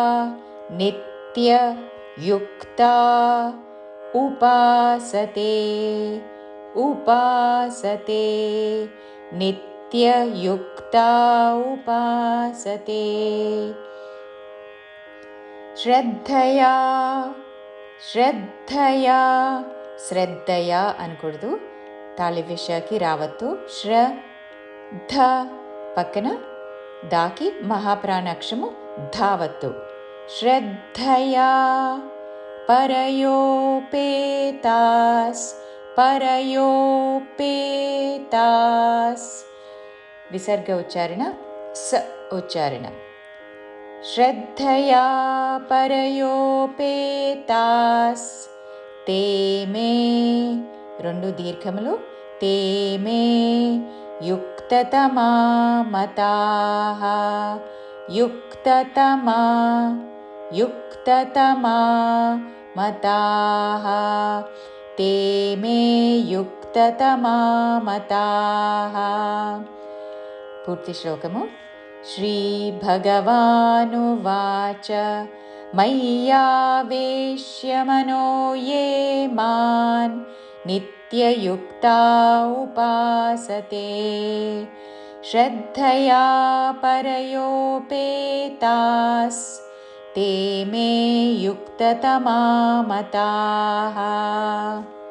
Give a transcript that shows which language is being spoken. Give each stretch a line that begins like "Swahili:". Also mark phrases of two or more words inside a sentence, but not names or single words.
Sanskrit: उपासते नित्ययुक्ता उपासते
Telugu: శ్రద్ధయా అనకూడదు తాళవ్యశాకి రావత్తు శ్రద్ధ పక్కన దాకి మహాప్రాణాక్షరము ధావత్తు శ్రద్ధయా పరయోపేతాస్ విసర్గ ఉచ్చారణ స ఉచ్చారణ श्रद्धया
Sanskrit: परयोपेतास् ते मे
Telugu: రెండు దీర్ఘములు
Sanskrit: ते मे युक्ततमा मताः युक्ततमा मताः ते मे युक्ततमा मताः।
Telugu: పూర్తి శ్లోకము
Sanskrit: श्रीभगवानुवाच मय्यावेश्य मनो ये मां नित्ययुक्ता उपासते श्रद्धया परयोपेतास्ते मे युक्ततमा मताः।